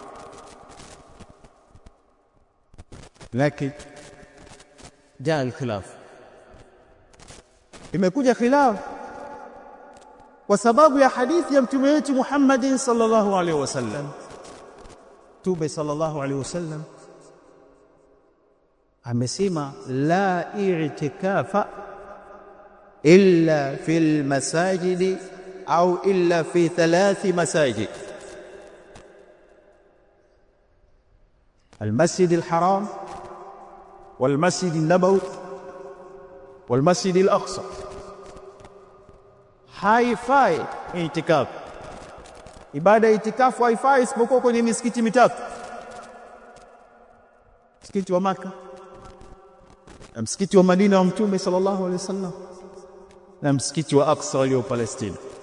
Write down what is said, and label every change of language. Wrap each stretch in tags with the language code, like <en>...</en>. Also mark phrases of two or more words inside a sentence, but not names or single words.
<sw>Lakini</sw> <ar>جاء الخلاف,</ar> <sw>imekuja khilaf kwa sababu ya hadithi ya mtume wetu Muhammadin</sw> <ar>صلى الله عليه وسلم. Mtume صلى الله عليه وسلم amesema لا اعتكاف إلا في المساجد أو إلا في 3 مساجد: المسجد الحرام والمسجد النبوي والمسجد الأقصى.</ar> <sw>haifai itikaf, ibada ya itikafu haifai isipokuwa kwenye misikiti mitatu: msikiti wa Maka, na msikiti wa Madina wa Mtume</sw> <ar>صلى الله عليه وسلم,</ar> <sw>na msikiti wa Aqsa ulio Palestina.</sw>